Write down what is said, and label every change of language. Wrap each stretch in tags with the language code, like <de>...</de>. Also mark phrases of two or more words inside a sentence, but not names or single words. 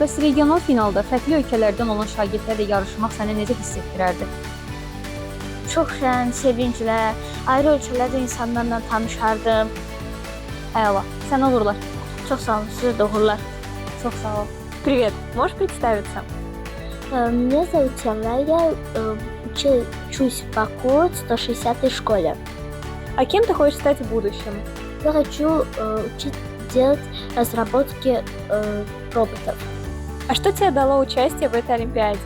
<az>Bəs regional finalda fərqli ölkələrdən olan şagirdlərlə yarışmaq səni necə hiss etdirərdi? Çox şən, sevinclə, ayrı ölkələrdə insanlarla tanışardım. Əla, sənə uğurlar. Çox sağ olun, sizə də uğurlar. Çox sağ ol.</az> <ru>Привет, можешь представиться? Меня зовут Темра, я учусь в Баку в 160-й школе. А кем ты хочешь стать в будущем? Я хочу учить делать разработки роботов. А что тебе дало участие в этой Олимпиаде?</ru>